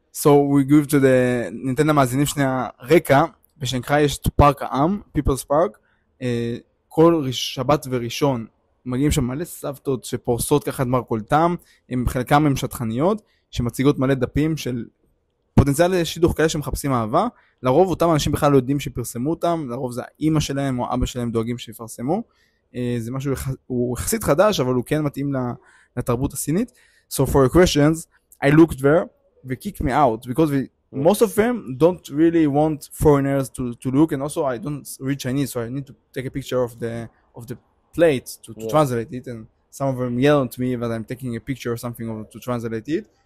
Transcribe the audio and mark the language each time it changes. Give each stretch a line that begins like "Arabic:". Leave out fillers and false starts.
English: So we give to the
Hebrew: ניתן למאזינים שנייה רקע. בשנגחאי יש את פארק העם, People's Park. כל שבת וראשון מגיעים שם מלא סבתות שפורסות ככה את מרכולתם, חלקם הם שטחניות, שמציגות מלא דפים של פוטנציאל שידוך כאלה שמחפשים אהבה. לרוב אותם אנשים בכלל לא יודעים שפרסמו אותם, לרוב זה האמא שלהם או אבא שלהם דואגים שיפרסמו. זה משהו, הוא יחסית חדש, אבל הוא כן מתאים לתרבות הסינית.
English: So for your questions, I looked there, they kicked me out, because most of them don't really want foreigners to look, and also I don't read Chinese, so I need to take a picture of the plate to translate it, and some of them yell at me that I'm taking a picture or something to translate it.